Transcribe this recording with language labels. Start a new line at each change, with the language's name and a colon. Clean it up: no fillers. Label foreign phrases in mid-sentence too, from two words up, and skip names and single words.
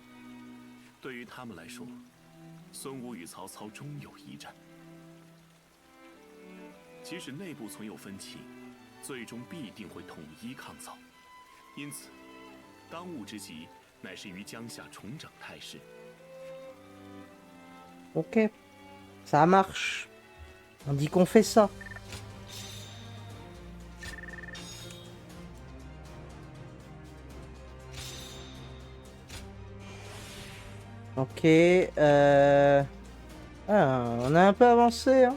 Chinese: 对于他们来说，孙吴与曹操终有一战。即使内部存有分歧，最终必定会统一抗曹。因此，当务之急乃是于江夏重整态势。
French: Ok, ça marche. On dit qu'on fait ça. Ok, ah, on a un peu avancé, hein.